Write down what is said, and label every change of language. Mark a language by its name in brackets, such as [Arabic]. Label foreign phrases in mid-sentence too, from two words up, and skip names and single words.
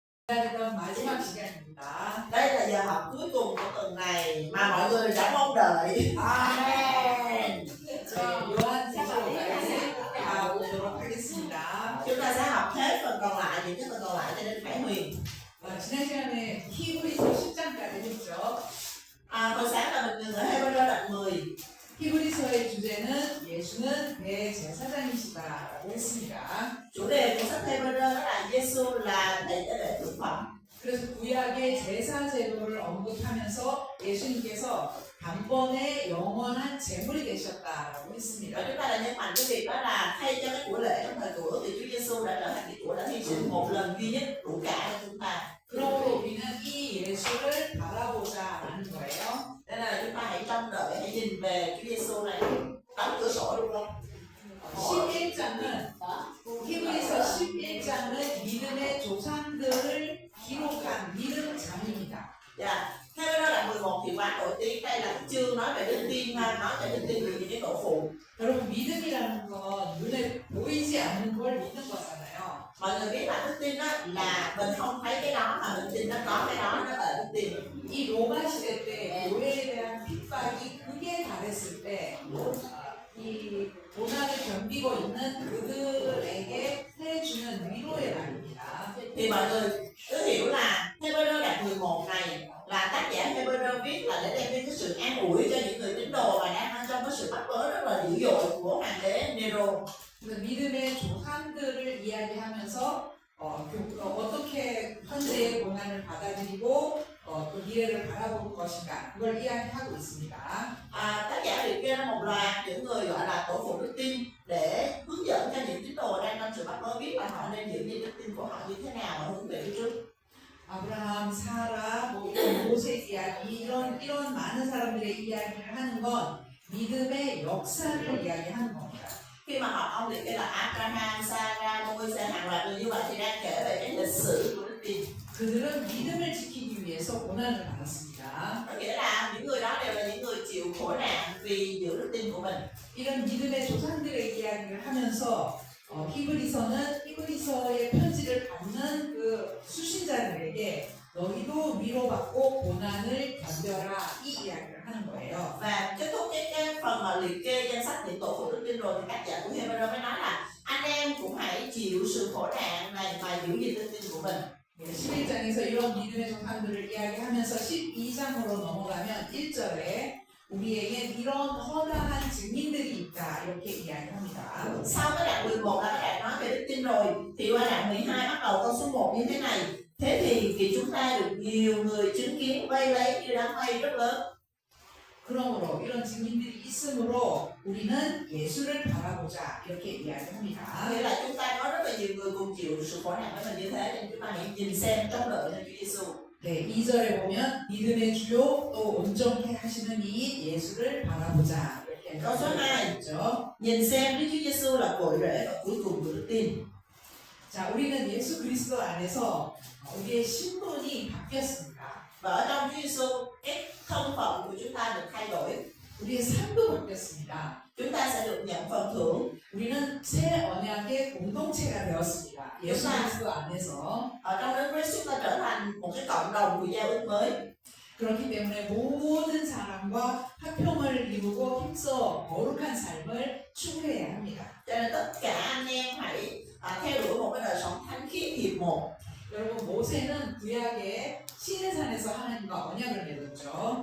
[Korean] 기다리던 마지막 시간입니다. [Vietnamese] Đây là giờ học cuối cùng của tuần này mà mọi người đã mong đợi. Amen. [Korean] 요한 사도까지 가보도록 하겠습니다. [Vietnamese] Chúng ta sẽ học hết phần còn lại, những cái phần còn lại cho đến Khải Huyền. [Korean] 지난 시간에 히브리서 10장까지 했죠. [Vietnamese] Hồi sáng là mình ngừng ở Hebrew đoạn 10. [Korean] 히브리서의 주제는 예수는 대제사장이시다라고 했습니다. [Vietnamese] Chủ đề của sách Hebrew đó là Giêsu là thầy tế lễ thượng phẩm. [Korean] 그래서 구약의 제사 제도를 언급하면서 예수님께서 단번에 영원한 제물이 되셨다라고 [Vietnamese] Và [Korean] 했습니다. [Vietnamese] chúng ta đã nhấn mạnh cái việc đó là thay cho cái của lễ trong thời cũ thì Chúa Giêsu đã trở thành cái của đã hy sinh một lần duy nhất đủ cả cho chúng ta. [Korean] 그러므로 우리는 이 예수를 바라보자라는 거예요. [Vietnamese] Nên là chúng ta hãy trông đợi, hãy nhìn về Chúa Giêsu này. Đóng cửa sổ luôn không? [Korean] 11장은 히브리서 11장은 믿음의 조상들을 기록한 믿음장입니다. [Vietnamese] Dạ. Theo đó là 11 thì quá nổi tiếng. Đây là cái chương nói về đức tin, nói về đức tin về những cái tổ phụ. [Korean] 여러분 믿음이라는 건 눈에 보이지 않는 걸 믿는 거잖아요. [Vietnamese] Mọi người biết là đức tin đó là mình không thấy cái đó mà mình tin nó có cái đó, nó là đức tin. [Korean] 이 로마 시대 때 교회에 대한 핍박이 극에 달했을 때 이 고난을 견디고 있는 그들에게 해주는 위로의 말입니다. [Vietnamese] Thì mọi người cứ hiểu là Hebrew đoạn 11 này là tác giả Hebrew viết là để đem đến cái sự an ủi cho những người tín đồ mà đang trong cái sự bắt bớ rất là dữ dội của hoàng đế Nero. [Korean] 믿음의 조상들을 이야기하면서 어떻게 현재의 고난을 받아들이고 또 미래를 바라볼 것인가 그걸 이야기하고 있습니다. [Vietnamese] Tác giả liệt kê ra một loạt những người gọi là tổ phụ đức tin để hướng dẫn cho những tín đồ đang trong sự bắt bớ biết là họ nên giữ gìn đức tin của họ như thế nào và hướng về phía trước. [Korean] 아브라함, 사라, 모세 이야기 이런 많은 사람들의 이야기를 하는 건 믿음의 역사를 이야기하는 겁니다. [Vietnamese] Khi mà họ ông liệt kê là Abraham, Sarah, Môi-se hàng loạt người như vậy thì đang kể về cái lịch sử của đức tin. [Korean] 그들은 믿음을 지키기 위해서 고난을 받았습니다. [Vietnamese] Có nghĩa là những người đó đều là những người chịu khổ nạn vì giữ đức tin của mình. [Korean] 이런 믿음의 조상들의 이야기를 하면서 히브리서의 편지를 받는 그 수신자들에게 너희도 위로받고 고난을 견뎌라 이 이야기를 하는 거예요. [Vietnamese] Và kết thúc cái phần mà liệt kê danh sách những tổ phụ đức tin rồi thì tác giả của Hebrew mới nói là anh em cũng hãy chịu sự khổ nạn này và giữ gìn đức tin của mình. [Korean] 11장에서 이런 믿음의 조상들을 이야기하면서 12장으로 넘어가면 1절에 우리에겐 이런 허다한 증인들이 있다 이렇게 이야기합니다. [Vietnamese] Sau cái đoạn 11 là các bạn nói về đức tin rồi thì qua đoạn 12 bắt đầu câu số 1 như thế này. Thế thì vì chúng ta được nhiều người chứng kiến vây lấy như đám mây rất lớn. [Korean] 그러므로 이런 증인들이 있으므로 우리는 예수를 바라보자 이렇게 이야기합니다. [Vietnamese] Nghĩa là chúng ta có rất là nhiều người cùng chịu sự khổ nạn với mình như thế nên chúng ta hãy nhìn xem trông đợi lên Chúa Giêsu. [Korean] 네, 2절에 보면 믿음의 주요 또 온전케 하시는 이 예수를 바라보자 이렇게 [Vietnamese] câu số 2 [Korean] 있죠. [Vietnamese] nhìn xem Đức Chúa Giêsu là cội rễ và cuối cùng của đức tin. [Korean] 자, 우리는 예수 그리스도 안에서 우리의 신분이 바뀌었습니다. [Vietnamese] Và ở trong Chúa Giêsu cái thân phận của chúng ta được thay đổi. [Korean] 우리의 삶도 바뀌었습니다. [Vietnamese] Chúng ta sẽ được nhận phần thưởng. [Korean] 우리는 새 언약의 공동체가 되었습니다. 예수 그리스도 안에서. [Vietnamese] Ở trong Đấng Christ chúng ta trở thành một cái cộng đồng của giao ước mới. [Korean] 그렇기 때문에 모든 사람과 화평을 이루고 힘써 거룩한 삶을 추구해야 합니다. [Vietnamese] Cho nên tất cả anh em hãy theo đuổi một cái đời sống thánh khiết hiệp một. [Korean] 여러분 모세는 구약의 시내산에서 하나님과 언약을 맺었죠.